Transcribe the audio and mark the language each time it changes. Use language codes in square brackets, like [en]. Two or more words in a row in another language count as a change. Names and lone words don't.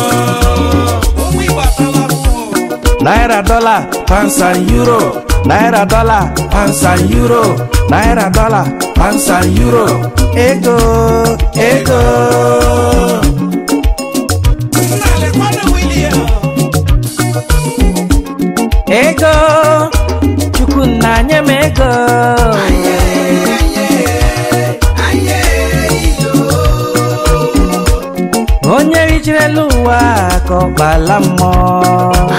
[en] Naira dollar pounds and euro Naira dollar pounds and euro Naira dollar pounds and euro Ego [ig] Ego Chukwu nanya mego Onye rijere l'ụwa ka ọ gbala mmụọ